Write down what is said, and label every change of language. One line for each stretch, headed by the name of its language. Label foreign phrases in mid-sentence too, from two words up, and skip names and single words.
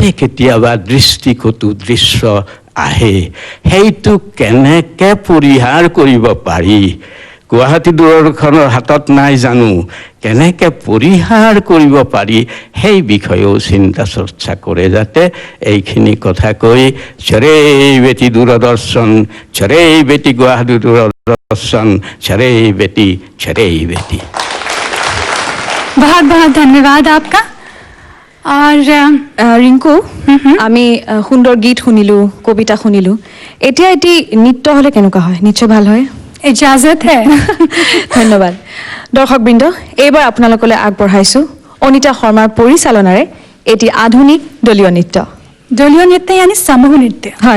Assamese: কেতিয়াবা দৃষ্টিকটু দৃশ্য আহে সেইটো কেনেকৈ পৰিহাৰ কৰিব পাৰি গুৱাহাটী দূৰদৰ্শনৰ হাতত নাই জানো কেনেকৈ পৰিহাৰ কৰিব পাৰি সেই বিষয়েও চিন্তা চৰ্চা কৰে যাতে এইখিনি কথা কৈ চৰে বেটি দূৰদৰ্শন চৰে বেটি গুৱাহাটী দূৰদৰ্শন চৰে বেটি
Hindi: बहुत बहुत धन्यवाद आपका और
Assamese: ৰিংকু আমি সুন্দৰ গীত শুনিলোঁ কবিতা শুনিলোঁ এতিয়া এটি নৃত্য হ'লে কেনেকুৱা হয় নিশ্চয় ভাল হয়
Hindi: इजाजत है
Assamese: ধন্যবাদ দৰ্শকবৃন্দ এইবাৰ আপোনালোকলৈ আগবঢ়াইছোঁ অনিতা শৰ্মাৰ পৰিচালনাৰে এটি আধুনিক দলীয় নৃত্য
Hindi: दलीय नृत्य यानी समूह नृत्य
Assamese: হয়